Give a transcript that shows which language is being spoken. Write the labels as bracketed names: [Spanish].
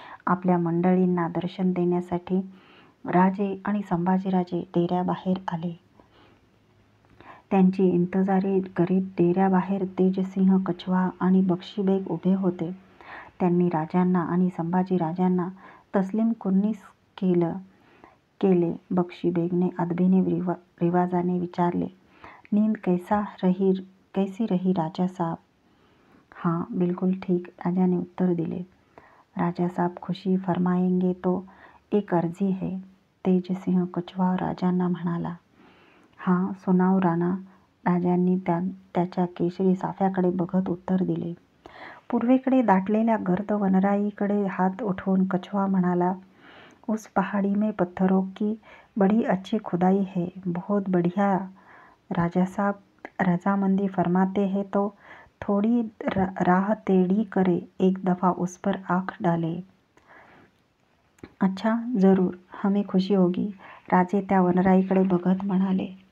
[Marathi] आपल्या मंडळींना दर्शन देण्यासाठी राजे आणि संभाजीराजे डेऱ्याबाहेर आले. त्यांची इंतजारी करीत डेऱ्याबाहेर तेजसिंह, कछवा आणि बक्षीबेग उभे होते. त्यांनी राजांना आणि संभाजीराजांना तस्लीम कुर्नीस केले. बक्षीबेगने अदबीने रिवाजाने विचारले, [Hindi] नींद कैसी रही राजा साहब? हाँ, बिल्कुल ठीक, [Marathi] राजाने उत्तर दिले. [Hindi] राजा साहब खुशी फरमाएंगे तो एक अर्जी है. [Marathi] तेजसिंह कछवा राजांना म्हणाला. [Hindi] हाँ, सुनाव राणा. [Marathi] राजांनी त्याच्या केशरी साफ्याकडे बघत उत्तर दिले. पूर्वेकडे दाटलेल्या गर्द वनराईकडे हात उठवून कछवा म्हणाला, [Hindi] उस पहाड़ी में पत्थरों की बड़ी अच्छी खुदाई है, बहुत बढ़िया। राजा साहब रजामंदी फरमाते हैं तो थोड़ी राह टेढ़ी करे, एक दफ़ा उस पर आँख डाले। अच्छा, जरूर, हमें खुशी होगी, [Marathi] राजे त्या वनराईकडे बघत म्हणाले.